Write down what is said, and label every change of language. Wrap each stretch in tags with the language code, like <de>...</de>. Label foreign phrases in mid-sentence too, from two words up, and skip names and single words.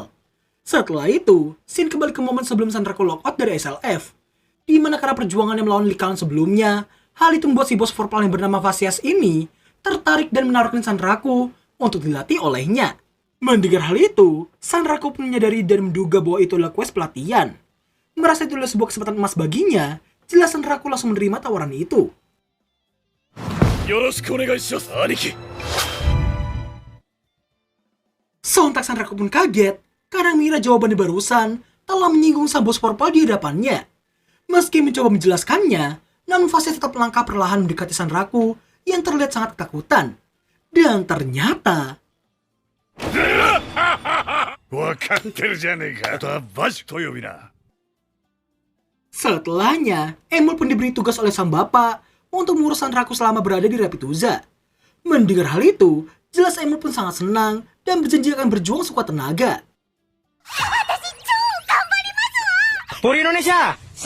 <id>Setelah itu, Shin kembali ke momen sebelum Sanraku lockout dari SLF, di mana karena perjuangannya melawan Lycaon sebelumnya, hal itu membuat si bos Vorpal yang bernama Vasias ini tertarik dan menaruhkan Sanraku untuk dilatih olehnya. Mendengar hal itu, Sanraku pun menyadari dan menduga bahwa itu adalah quest pelatihan. Merasa itu adalah sebuah kesempatan emas baginya, jelas Sanraku langsung menerima tawaran itu.</id> <ja>よろしくお願いします兄貴</ja> <id>Sontak Sanraku pun kaget karena mengira jawabannya barusan telah menyinggung sang bos Vorpal di hadapannya. Meski mencoba menjelaskannya, namun Vasias tetap melangkah perlahan mendekati Sanraku yang terlihat sangat ketakutan. Dan ternyata</id> <ja>分かってるじゃねえかあとはバシと呼びな</ja> <id>setelahnya, Emul pun diberi tugas oleh sang bapak untuk mengurus Sanraku selama berada di Rabituza. Mendengar hal itu, jelas Emul pun sangat senang dan berjanji akan berjuang sekuat tenaga. Puri Indonesia.</id>